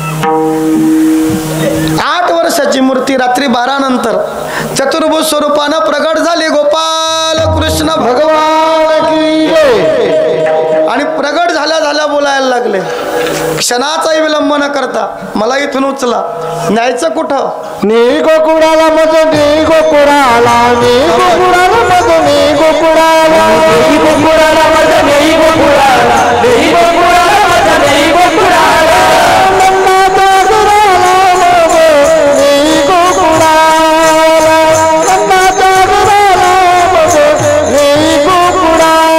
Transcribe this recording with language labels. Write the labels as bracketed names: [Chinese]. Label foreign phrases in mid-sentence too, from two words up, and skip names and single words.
[Marathi] 8 वर्षाची मूर्ती रात्री 12 नंतर चतुर्भुज स्वरूपानं प्रगट झाली. [Hindi] गोपाल कृष्ण भगवान की जय. [Marathi] आणि प्रगट झाल्या बोलायला लागले. क्षणाचाही विलंब न करता मला इथून उचला, न्यायचं कुठं? नी गोकुळाला मज, नी गोकुळाला, नी गोकुळाला मज, नी गोकुळाला, नी गोकुळाला मज, नी गोकुळाला, नी गोकुळाला मज, नी गोकुळाला, नंदाचा गुराला मज, नी गोकुळाला, नंदाचा गुराला मज, नी गोकुळाला,